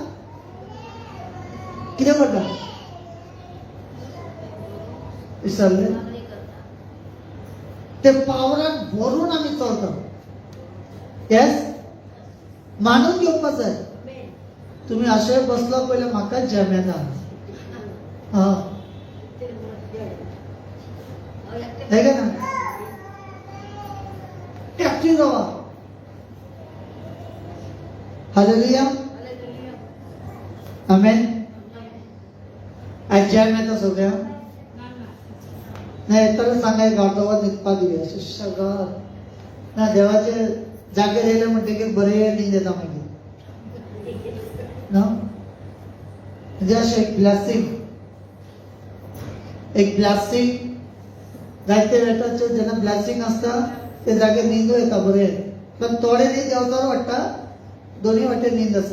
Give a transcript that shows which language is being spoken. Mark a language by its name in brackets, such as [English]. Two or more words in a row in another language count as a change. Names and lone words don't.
[Konkani] कितें करता? विसरले? ते पावरान भरून आमी चलता. येस, मानून घेवपाक जाय. तुम्ही अशे बसलो पहिले म्हाका जम येता. हा, है का ना? एक्टिव राहा. हालेलुया. आमेन. आज जम येता सगळ्या. नाही तर सांगाय गाडोवर निघपा दिवे सगळं ना देवाचे जागेर येयले म्हणटकीर बरें न्हीद येता मागीर ना. म्हणजे अशें एक ब्लास्टिंग जायते वेटाचेर जेन्ना ब्लास्टिंग आसता ते जागेर न्हीदू येता बरें, पण थोडे न्हीद देंवचारो वाडटा, दोन्ही वाटेन न्हीद आसा.